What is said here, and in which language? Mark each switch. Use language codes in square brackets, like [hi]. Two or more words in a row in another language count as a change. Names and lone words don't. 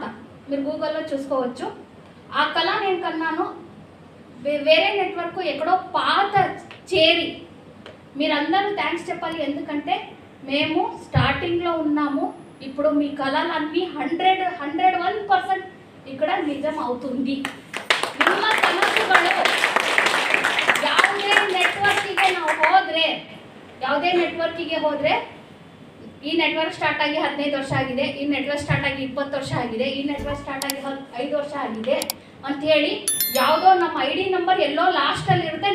[te] మీరు గూగుల్లో చూసుకోవచ్చు. ఆ కళ నేను కన్నాను. వేరే నెట్వర్క్ ఎక్కడో పాత చేరి. మీరందరూ థ్యాంక్స్ చెప్పాలి, ఎందుకంటే మేము స్టార్టింగ్లో ఉన్నాము. ఇప్పుడు మీ కళలన్నీ 101% ఇక్కడ ನಿಜಂ అవుతుంది. [kn] ನಿಮ್ಮ ಕನಸುಗಳು ಯಾವುದೇ ನೆಟ್ವರ್ಕಿಗೆ ಹೋದರೆ ಈ ನೆಟ್ವರ್ಕ್ ಸ್ಟಾರ್ಟ್ ಆಗಿ 15 ವರ್ಷ ಆಗಿದೆ, ಈ ನೆಟ್ವರ್ಕ್ ಸ್ಟಾರ್ಟ್ ಆಗಿ 20 ವರ್ಷ ಆಗಿದೆ, ಈ ನೆಟ್ವರ್ಕ್ ಸ್ಟಾರ್ಟ್ ಆಗಿ 5 ವರ್ಷ ಆಗಿದೆ ಅಂತ ಹೇಳಿ ಯಾವುದೋ ನಮ್ಮ [en] ID number [kn] ಎಲ್ಲೋ ಲಾಸ್ಟಲ್ಲಿ ಇರುತ್ತೆ.